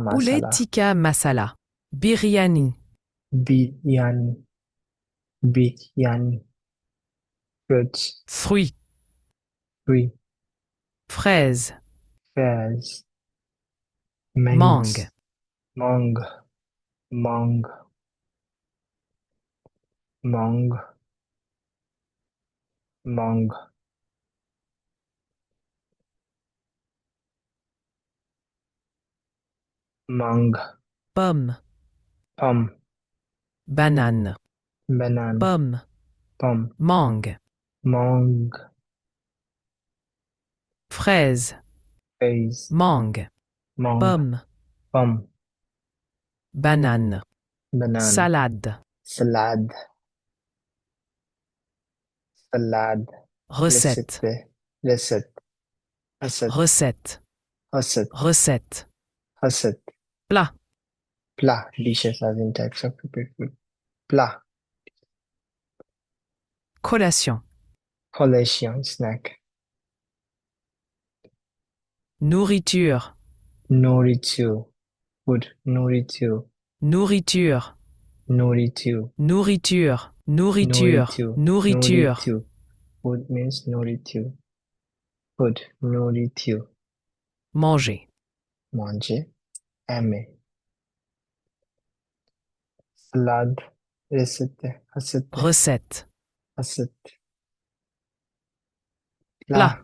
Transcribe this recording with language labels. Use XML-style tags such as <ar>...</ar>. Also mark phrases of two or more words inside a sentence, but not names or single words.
<fr>Poulet masala. tikka masala. Biryani. Biryani. Biryani. Fruits. Fruits. Fruit. Fraises.</fr> <en>Pears.</en> <fr>Mangue.</fr> <en>Mangoes. Mango. Mango. Mango. Mango. Mango.</en> <fr>Pomme. Pomme. Banane. Banane. Pomme. Pomme. Mangue. Mangue. Fraise. Fraise. Mangue. Mangue. Pomme. Pomme. Banane. Banane. Salade. Salade. Salade. Recette. Recette. Recette. Recette. Recette. Recette. Recette. Recette. Plat. Plat.</fr> <en>Dishes as in types of prepared food.</en> <fr>Plat. Collation. Collation. Snack. Nourriture. Nourriture. Food. Nourriture. Nourriture. Nourriture. Nourriture. Nourriture. Nourriture. Nourriture. Nourriture.</fr> <en>Food means nourriture. Food.</en> <fr>Nourriture. Manger. Manger. Aimer. Salade. Recette. Recette. Recette. assiette, plat,</fr>